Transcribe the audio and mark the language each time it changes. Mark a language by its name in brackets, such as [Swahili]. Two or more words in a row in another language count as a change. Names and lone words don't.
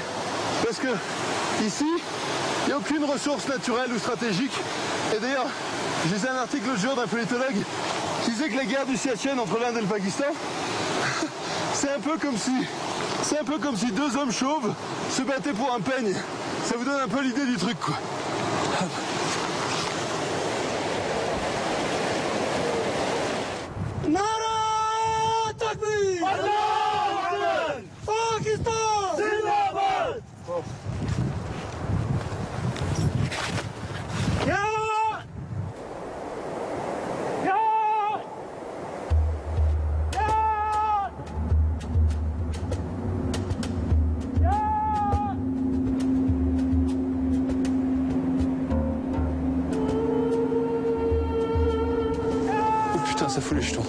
[French] Parce que ici, il n'y a aucune ressource naturelle ou stratégique. Et d'ailleurs, j'ai lu un article l'autre jour d'un politologue qui disait que la guerre du Siachen entre l'Inde et le Pakistan, c'est un peu comme si 2 hommes chauves se battaient pour un peigne. Ça vous donne un peu l'idée du truc, quoi. [Urdu] نعرہ تکبیر اللہ پاکستان زندہ باد یا یا [French] Oh putain, ça fout les jetons.